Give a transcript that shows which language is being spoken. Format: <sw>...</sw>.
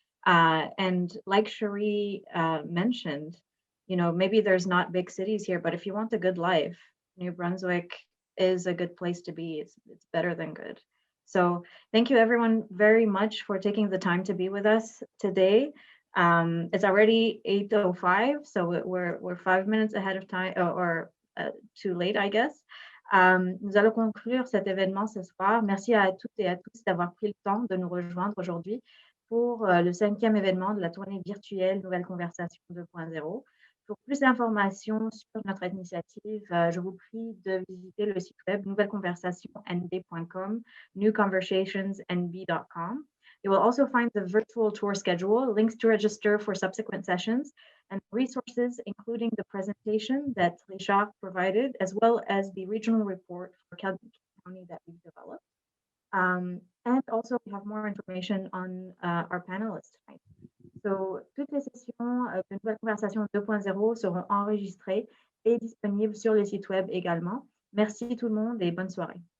<en>And like Cherie mentioned, you know, maybe there's not big cities here, but if you want a good life, New Brunswick is a good place to be. It's better than good. So thank you everyone very much for taking the time to be with us today. It's already 8:05, so we're 5 minutes ahead of time or too late, I guess.</en> <fr>Nous allons conclure cet événement ce soir. Merci à toutes et à tous d'avoir pris le temps de nous rejoindre aujourd'hui pour le 5e événement de la tournée virtuelle Nouvelle Conversation 2.0. Pour plus d'informations sur notre initiative, je vous prie de visiter le site web nouvelleconversationsnb.com, newconversationsnb.com.</fr> <en>You will also find the virtual tour schedule, links to register for subsequent sessions, and resources, including the presentation that Richard provided, as well as the regional report for Calgary County that we've developed. And also, we have more information on our panelists tonight.</en> <fr>So, toutes les sessions de Nouvelle Conversation 2.0 seront enregistrées et disponibles sur le site web également. Merci tout le monde et bonne soirée.</fr>